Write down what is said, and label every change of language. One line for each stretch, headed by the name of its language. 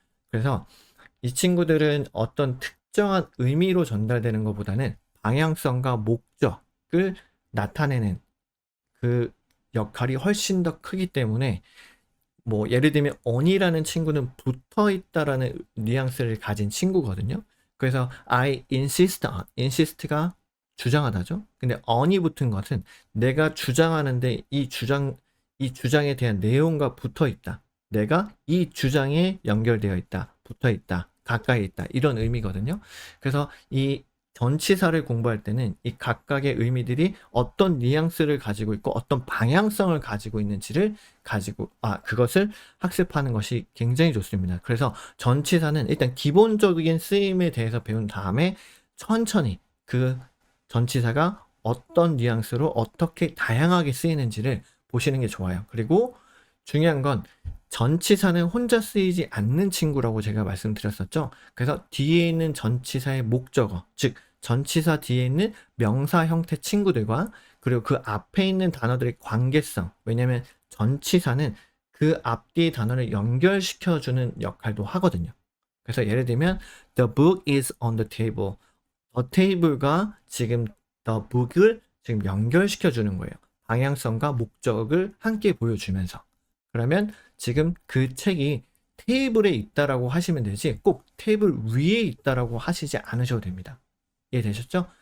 Korean: 그래서 이 친구들은 어떤 특정한 의미로 전달되는 것보다는 방향성과 목적을 나타내는 그 역할이 훨씬 더 크기 때문에 뭐 예를 들면 on이라는 친구는 붙어 있다라는 뉘앙스를 가진 친구거든요. 그래서
English: I insist on,
Korean: insist가 주장하다죠. 근데 on이 붙은 것은 내가 주장하는데 이 주장에 대한 내용과 붙어 있다. 내가 이 주장에 연결되어 있다. 붙어 있다. 가까이 있다. 이런 의미거든요. 그래서 이 전치사를 공부할 때는 이 각각의 의미들이 어떤 뉘앙스를 가지고 있고 어떤 방향성을 가지고 있는지를 그것을 학습하는 것이 굉장히 좋습니다. 그래서 전치사는 일단 기본적인 쓰임에 대해서 배운 다음에 천천히 그 전치사가 어떤 뉘앙스로 어떻게 다양하게 쓰이는지를 보시는 게 좋아요. 그리고 중요한 건 전치사는 혼자 쓰이지 않는 친구라고 제가 말씀드렸었죠. 그래서 뒤에 있는 전치사의 목적어, 즉 전치사 뒤에 있는 명사 형태 친구들과 그리고 그 앞에 있는 단어들의 관계성. 왜냐하면 전치사는 그 앞뒤의 단어를 연결시켜주는 역할도 하거든요. 그래서 예를 들면
English: The book is on the table.
Korean: The table과 지금 the book을 지금 연결시켜주는 거예요. 방향성과 목적을 함께 보여주면서. 그러면 지금 그 책이 테이블에 있다라고 하시면 되지 꼭 테이블 위에 있다라고 하시지 않으셔도 됩니다. 이해되셨죠?